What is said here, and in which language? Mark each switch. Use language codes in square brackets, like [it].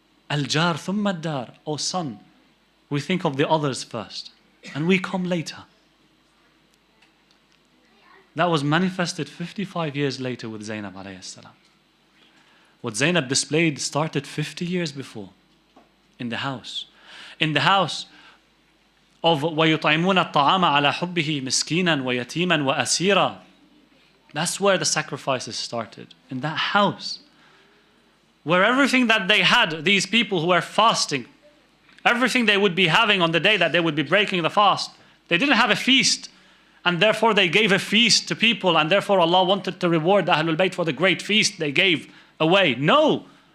[ar] Al-jar thumma ad-dar. [en] Oh son, we think of the others first, and we come later. That was manifested 55 years later with Zaynab alayhi salam. What Zaynab displayed started 50 years before in the house. In the house of [ar] وَيُطْعِمُونَ الطَّعَامَ عَلَى حُبِّهِ مِسْكِينًا وَيَتِيمًا وَأَسِيرًا. [en] That's where the sacrifices started, in that house. Where everything that they had, these people who were fasting, everything they would be having on the day that they would be breaking the fast, they didn't have a feast. And therefore they gave a feast to people, and therefore Allah wanted to reward the Ahlulbayt for the great feast they gave away. No.